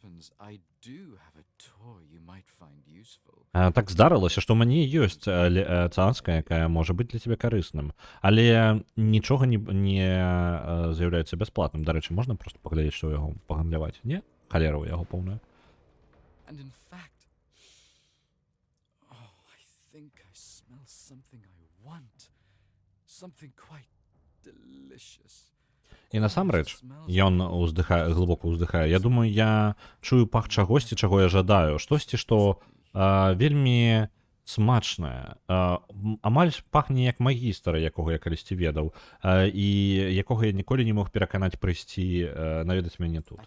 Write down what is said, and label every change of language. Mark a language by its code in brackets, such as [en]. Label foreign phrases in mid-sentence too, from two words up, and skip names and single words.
[be] Так здарылася, што ў мяне ёсць цацка, якая можа быць для цябе карысным. Але нічога не з'яўляецца бясплатным. Дарэчы, можна проста паглядзець, што яго пагандляваць? Не? Халера ў яго поўная. [en] And in fact, I think I smell something I want. Something quite delicious. [be] І насамрэч, ён уздыхае, глыбока ўздыхае. Я думаю, я чую пах чагосьці, чаго я жадаю. Штосьці, што вельмі смачнае. Амаль пахне як магістра, якога я калісьці ведаў, і якога я ніколі не мог пераканаць прыйсці наведаць мяне тут.